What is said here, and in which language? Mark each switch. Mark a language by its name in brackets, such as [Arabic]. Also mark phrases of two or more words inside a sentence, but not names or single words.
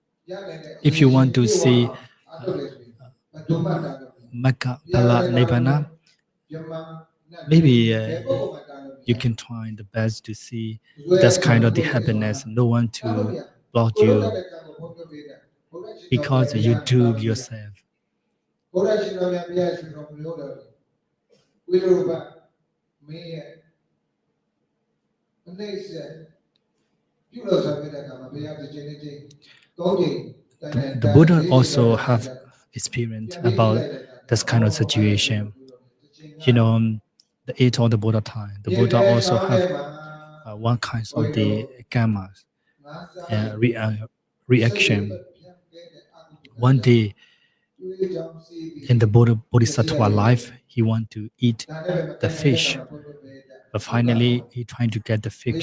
[English] If you want to see Mahakammatthanacariya Nibbana, maybe you can try the best to see that's kind of the happiness. No one to block you because you do yourself. [Burmese] ဘုရားရှင်တော်မြတ်ဘုရားရှင်တော်မျိုးတော်ဝိရုပမင်းရဲ့အနှိမ့်ဆက်ပြုလို့ဆောင်ရတဲ့အခါမှာဘုရားတစ်ချိန်တစ်ချိန်သုံးချိန်တိုင်တိုင် [English] The Buddha also have experience about this kind of situation. You know, the eight of the Buddha time. The Buddha also have one kind of the karmas and reaction. One day in the Bodhisattva life, he want to eat the fish, but finally he trying to get the fish.